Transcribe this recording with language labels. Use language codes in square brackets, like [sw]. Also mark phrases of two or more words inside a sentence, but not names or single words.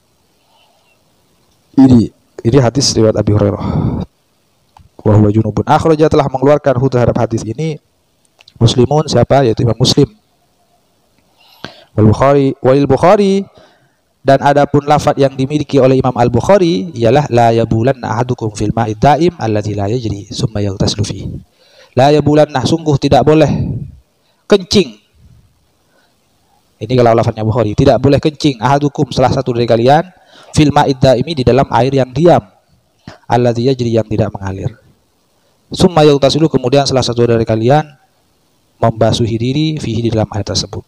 [id] Ini hadis riwayat Abi Hurairah. [ar] وهو جنب. [id] Akhraja, telah mengeluarkan terhadap hadis ini Muslimun, siapa? Yaitu Imam Muslim. Wal Bukhari, dan adapun lafaz yang dimiliki oleh Imam Al-Bukhari ialah [ar] لا يبولن أحدكم في الماء الدائم الذي لا يجري ثم يغتسل في. لا يبولن, [id] sungguh tidak boleh kencing. Ini kalau lafaznya Bukhari, tidak boleh kencing ahadukum, salah satu dari kalian, [ar] في الماء الدائم, [id] di dalam air yang diam, [ar] الذي يجري, [id] yang tidak mengalir. [ar] ثم يغتسل, [id] kemudian salah satu dari kalian membasuhi diri fihi, di dalam air tersebut.